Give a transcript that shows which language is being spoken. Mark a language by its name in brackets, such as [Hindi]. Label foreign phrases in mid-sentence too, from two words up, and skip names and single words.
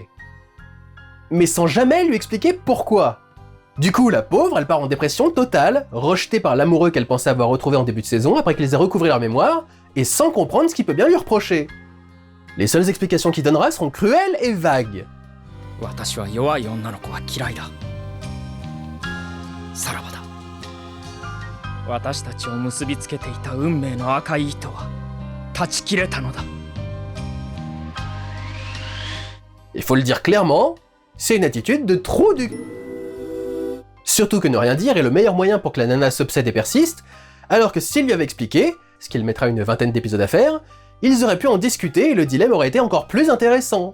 [French] Mais sans jamais lui expliquer pourquoi. Du coup, la pauvre, elle part en dépression totale, rejetée par l'amoureux qu'elle pensait avoir retrouvé en début de saison après qu'ils aient recouvré leur mémoire, et sans comprendre ce qu'il peut bien lui reprocher. Les seules explications qu'il donnera seront cruelles et vagues. [Japanese] 私は弱い女の子は嫌いだ。さらばだ。私たちを結びつけていた運命の赤い糸は断ち切れたのだ。 [French] Il faut le dire clairement, c'est une attitude de trou du... Surtout que ne rien dire est le meilleur moyen pour que la nana s'obsède et persiste, alors que s'il lui avait expliqué, ce qu'il mettra une vingtaine d'épisodes à faire, ils auraient pu en discuter et le dilemme aurait été encore plus intéressant.